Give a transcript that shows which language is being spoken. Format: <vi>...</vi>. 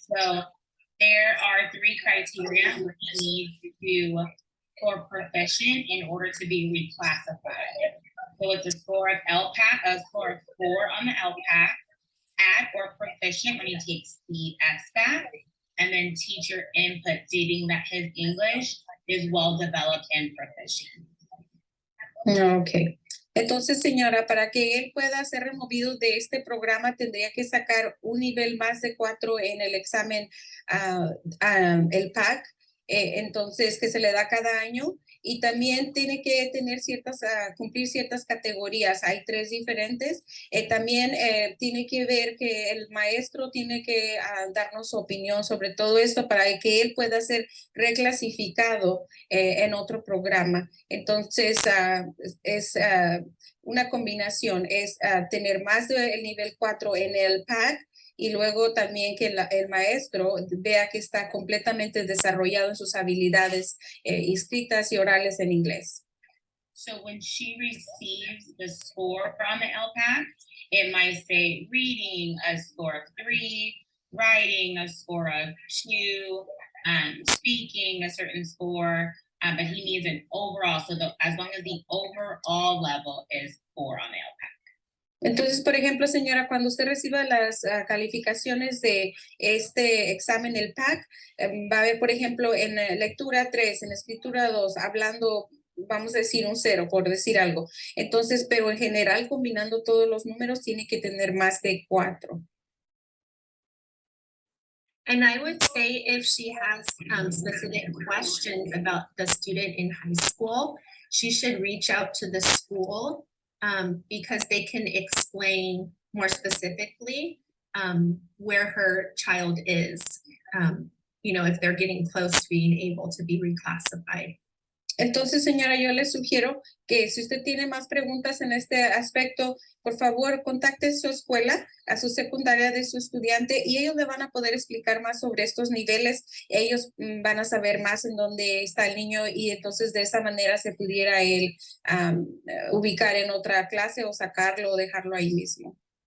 <en>So there are 3 criteria where he needs to score proficient in order to be reclassified. So it's a score of LPAC, a score of 4 on the LPAC, at or proficient when he takes the SBAC, and then teacher input stating that his English is well developed and proficient. Okay.</en> <es>Entonces, señora, para que él pueda ser removido de este programa, tendría que sacar un nivel más de 4 en el examen, el PAC, entonces que se le da cada año, y también tiene que tener cumplir ciertas categorías. Hay 3 diferentes. También tiene que ver que el maestro tiene que darnos su opinión sobre todo esto para que él pueda ser reclasificado en otro programa. Entonces, es una combinación, es tener más del nivel 4 en el PAC, y luego también que el maestro vea que está completamente desarrollado en sus habilidades escritas y orales en inglés.</es> <en>So when she receives the score on the LPAC, it might say reading a score of 3, writing a score of 2, speaking a certain score, but he needs an overall, so as long as the overall level is 4 on the LPAC.</en> <es>Entonces, por ejemplo, señora, cuando usted reciba las calificaciones de este examen, el PAC, va a ver, por ejemplo, en lectura 3, en escritura 2, hablando, vamos a decir un 0, por decir algo. Entonces, pero en general, combinando todos los números, tiene que tener más de 4.</es> <en>And I would say if she has specific questions about the student in high school, she should reach out to the school because they can explain more specifically where her child is, if they're getting close to being able to be reclassified.</en> <es>Entonces, señora, yo le sugiero que si usted tiene más preguntas en este aspecto, por favor, contacte su escuela, a su secundaria de su estudiante, y ellos le van a poder explicar más sobre estos niveles. Ellos van a saber más en dónde está el niño y entonces de esa manera se pudiera él ubicar en otra clase o sacarlo o dejarlo ahí mismo.</es>